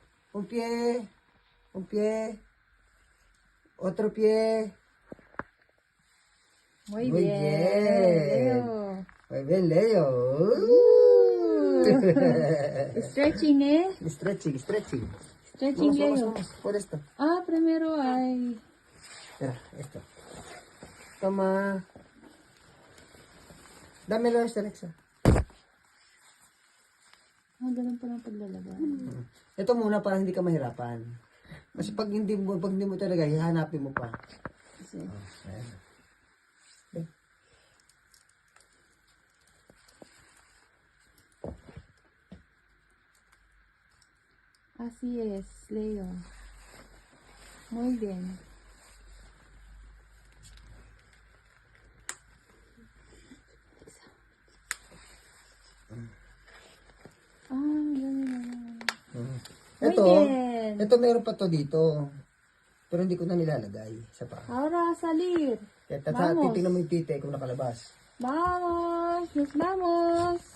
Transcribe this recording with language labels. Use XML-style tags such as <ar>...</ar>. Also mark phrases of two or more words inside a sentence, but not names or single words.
<es>Un pie. Un pie. Otro pie. Muy Muy bien. bien. Leo. Muy bien, Leo. Stretching, ¿eh?</es> <en>Stretching, stretching. Stretching,</en> <es>Vamos, Leo. vamos. Por esto. Ah, primero ay. Mira, esto. Toma. Dámelo esto, Alexa.</es> <tl>Ah, ganun pa lang paglalagay. Ito muna para hindi ka mahirapan. Kasi pag hindi mo talaga, hihanapin mo pa. Kasi, Ayan.</tl> <es>así es, Leo. Muy bien.</es> <tl>Ah, ganun.</tl> <es>Muy</es> <tl>Ito,</tl> <es>bien.</es> <tl>ito meron pa to dito. Pero hindi ko na nilalagay. Isa pa.</tl> <es>Ahora a salir.</es> <tl>Kaya</tl> <es>Vamos.</es> <tl>titignan mo yung tite kung nakalabas.</tl> <es>Vamos, nos vamos.</es>